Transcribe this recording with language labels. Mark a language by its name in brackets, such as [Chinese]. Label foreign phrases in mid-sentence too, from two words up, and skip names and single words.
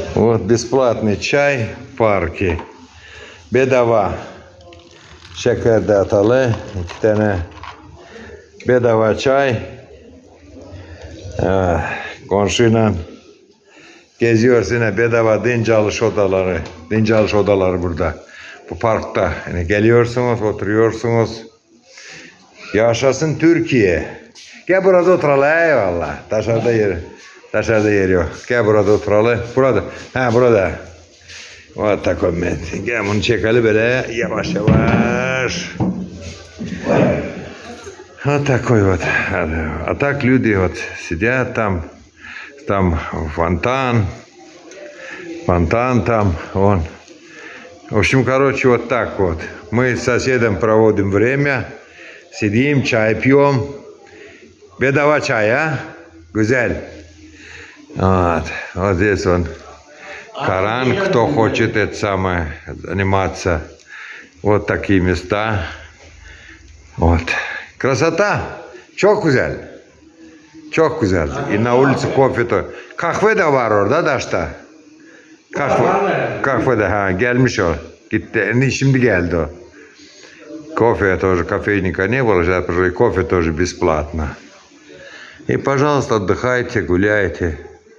[Russian] Вот бесплатный чай в парке. [Turkish] Bedava. Şeker de atalı. 2 tane bedava çay. Komşuyla geziyoruz yine bedava dinç odaları. Dinç odaları burada. Bu parkta. Yani geliyorsunuz, oturuyorsunuz. Yaşasın Türkiye. Gel burada oturalım. Eyvallah. Dışarıda yer yok. Gel burada oturalım. Burada. Burada. [Russian] Вот такой момент. [Turkish] Gel bunu çekelim böyle yavaş yavaş. [Russian] Вот такой вот. А так люди вот сидят там фонтан там, вон. В общем, короче, вот так вот. Мы с соседом проводим время, сидим, чай пьем. [Turkish] Bedava çay, а? Güzel. [Russian] Вот здесь он. Коран, кто хочет это самое, заниматься. Вот такие места. Вот. Красота. [Turkish] Çok güzel. Çok güzel. [Russian] И на улице кофе то. [Turkish] Kahve de var orada Daş'ta. Kahve de gelmiş o. Gitti. Şimdi geldi o. [Russian] Кофе тоже, кофейника не было, сейчас и кофе тоже бесплатно. И, пожалуйста, отдыхайте, гуляйте.